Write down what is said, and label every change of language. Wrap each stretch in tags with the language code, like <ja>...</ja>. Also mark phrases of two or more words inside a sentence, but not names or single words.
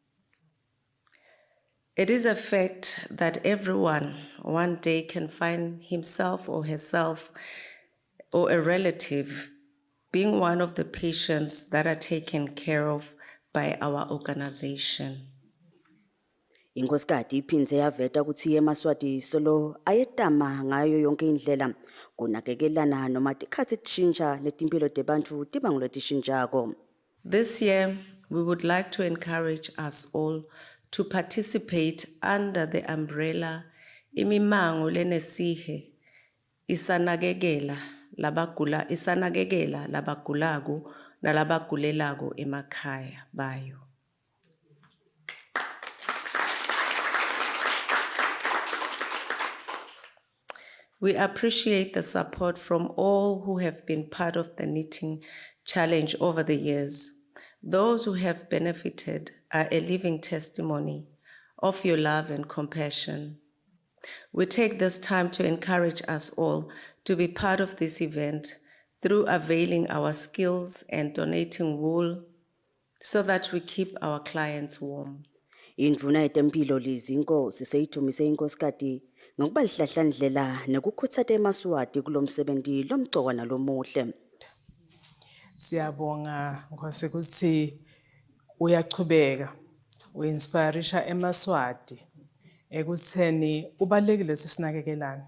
<en>It is a fact that everyone one day can find himself or herself or a relative being one of the patients that are taken care of by our organization.</en> <ss>Inkosikazi iphindze yaveta ukuthi eMaswati solo ayetama ngayo yonke indlela kunakekelana noma tikhathi tishintsha netimpilo tebantu tiba ngulotishintshako.</ss> <en>This year, we would like to encourage us all to participate under the umbrella</en> <ss>imimango lenesihe isanakekela labagulaku nalabagulelaku emakhaya bayo.</ss> <en>We appreciate the support from all who have been part of the knitting challenge over the years. Those who have benefited are a living testimony of your love and compassion. We take this time to encourage us all to be part of this event through availing our skills and donating wool so that we keep our clients warm.</en> <ss>Indvuna yetempilo lizinkosi seyithumise inkosikazi ngokuba lihlahlandlela nekukhuthatha eMaswati kulomsebenzi lomgcoka nalomuhle. Siyabonga Nkosi ukuthi uyachubeka uinspirisha eMaswati ekutheni ubalekile sisinakekelana.</ss>